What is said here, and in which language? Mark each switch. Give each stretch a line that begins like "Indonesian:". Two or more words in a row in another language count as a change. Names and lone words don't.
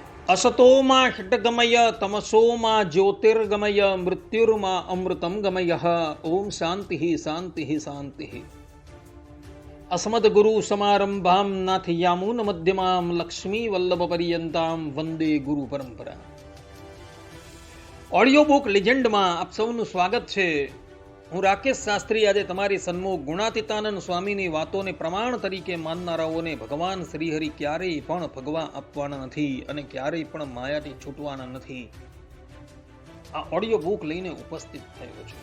Sanskrit: असतोमा षट्गमय तमसोमा ज्योतिर्गमय मृत्युर्मा अमृतं गमय। ओम शांति शांति शांति। अस्मद्गुरु समारंभां नाथयामून मध्यमां लक्ष्मी वल्लभ पर्यंतां वंदे गुरु परंपरा।
Gujarati: ઓડિયો બુક લિજેન્ડમાં આપ સૌનું સ્વાગત છે। હું રાકેશ શાસ્ત્રી આજે તમારી સન્મુખ ગુણાતીતાનંદ સ્વામીની વાતોને પ્રમાણ તરીકે માનનારાઓને ભગવાન શ્રીહરિ ક્યારેય પણ ભગવા આપવાના નથી અને ક્યારેય પણ માયાથી છૂટવાના નથી, આ ઓડિયો બુક લઈને ઉપસ્થિત થયો છું।